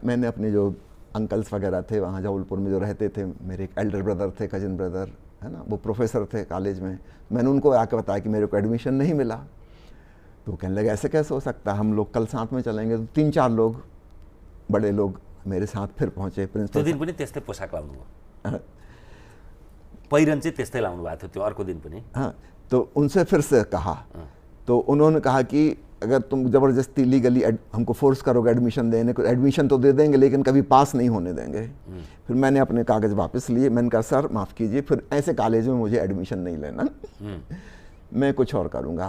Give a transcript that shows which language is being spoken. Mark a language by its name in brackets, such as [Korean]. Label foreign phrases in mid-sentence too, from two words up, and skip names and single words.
[Hindi] मैंने अपने जो अंकल्स वगैरह थे वहाँ जबलपुर में जो रहते थे, मेरे एक [English] elder brother [Hindi] थे, [English] cousin brother [Hindi] है ना, वो प्रोफेसर थे कॉलेज में, मैंने उनको आके बताया कि मेरे को एडमिशन नहीं मिला। तो कहने लगे ऐसे कैसे हो सकता है, हम लोग कल साथ में चलेंगे। तो 3-4 लोग बड़े लोग मेरे साथ फिर पहुँचे। [Nepali] त्यो दिन पनि त्यस्तै पोसाक लाउनु भयो, पहिरन चाहिँ त्यस्तै लाउनु भएको थियो त्यो अर्को दिन पनि। [Hindi] हाँ, तो उनसे फिर से कहा, तो उन्होंने कहा कि अगर तुम ज़बरदस्ती लीगली हमको फोर्स करोगे एडमिशन देने को, एडमिशन तो दे देंगे लेकिन कभी पास नहीं होने देंगे। फिर मैंने अपने कागज़ वापस लिए। मैंने कहा सर माफ़ कीजिए, फिर ऐसे कॉलेज में मुझे एडमिशन नहीं लेना, मैं कुछ और करूँगा।